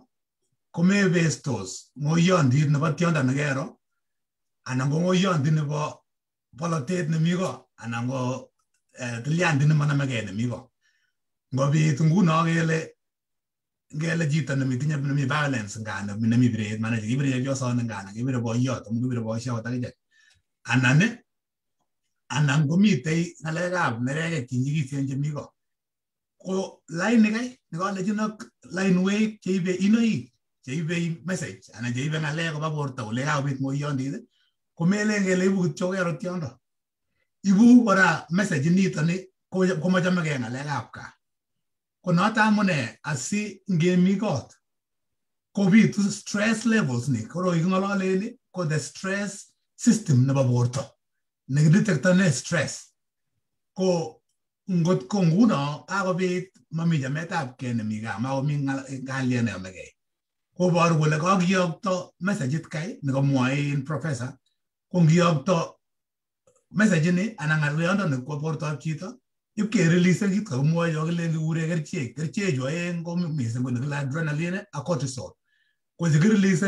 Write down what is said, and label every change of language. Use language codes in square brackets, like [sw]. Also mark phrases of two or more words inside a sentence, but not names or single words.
[kln] komebestos ngoyondit nebo tiondo nekero anan ko ngoyondit nebo polotet nemi ko anan ko tilyandit nemanamegei nemi ko ngobit nguno ngele chito nemi violence ngana nemi biret mana kibire yoson ngana kibire boyot kibire boyot akije anan komitei ngalekab nereke kinyigisen chemi ko line kai nekale chinok line way cheibe inoi cheibe message anan cheibe ngalek koba borto ole kabit ngoyondit komelen ngele ibu kityo kero tiondo ibu kora message nito ni komachamege ngalekab ka konoto amune asi ngemi kot kobitu [en] stress levels [kln] ni koroi kingololeni ko [en] the stress system [kln] nebo borto nekidetectone stress ko ngot ko nguno kakobit mami jametab kei nemi gaa makomi ngalye neyomegei koboru kole kakiyokto messageit kai nekamwoe professor ko ngiyokto message ni anan ng'alyondo nekwo bortoab chito ipkerelease kit kakimwoe yo kile kikure kerichechu aeng ko mising ko nekile adrenaline ak cortisol ko chekirelease